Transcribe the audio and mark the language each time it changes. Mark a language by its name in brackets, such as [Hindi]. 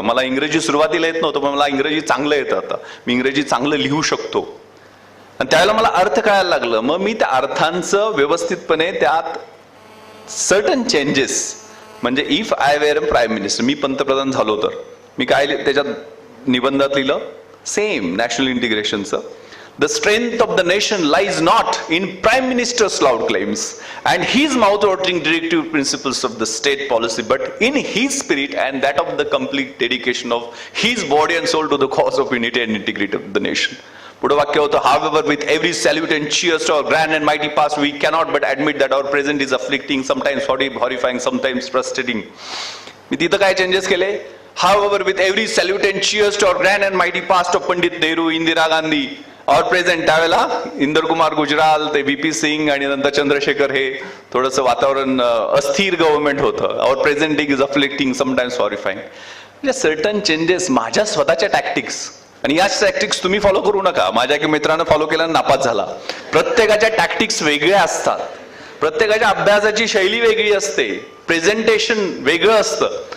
[Marathi] मला इंग्रजी सुरुवातीला येत नव्हतं, पण मला इंग्रजी चांगलं येतं आता. मी इंग्रजी चांगलं लिहू शकतो आणि त्यावेळेला मला अर्थ कळायला लागलं. मग मी त्या अर्थांचं व्यवस्थितपणे त्यात सर्टन चेंजेस, म्हणजे [English] if I were a prime minister, [Marathi] मी पंतप्रधान झालो तर मी काय त्याच्यात निबंधात लिहिलं, same national इंटिग्रेशनचं. [English] The strength of the nation lies not in Prime Minister's loud claims and his mouth-watering directive principles of the state policy, but in his spirit and that of the complete dedication of his body and soul to the cause of unity and integrity of the nation. [Marathi] पुढे वाक्य होतं, [English] however, with every salute and cheers to our grand and mighty past, we cannot but admit that our present is afflicting, sometimes horrifying, sometimes frustrating. [Marathi] मी तिथं काय changes केले? [English] However, with every salute and cheers to our grand and mighty past of Pandit Nehru, Indira Gandhi, or present [Marathi] त्यावेळेला इंदर कुमार गुजराल, ते VP Singh आणि नंतर चंद्रशेखर, हे थोडंसं वातावरण अस्थिर गव्हर्नमेंट होतं. [English] Or presenting is afflicting, sometimes horrifying. [Marathi] म्हणजे सर्टन चेंजेस माझ्या स्वतःच्या टॅक्टिक्स, आणि याच टॅक्टिक्स तुम्ही फॉलो करू नका. माझ्या एका मित्रानं फॉलो केला, नापास झाला. प्रत्येकाच्या टॅक्टिक्स वेगळ्या असतात, प्रत्येकाच्या अभ्यासाची शैली वेगळी असते, प्रेझेंटेशन वेगळं असतं.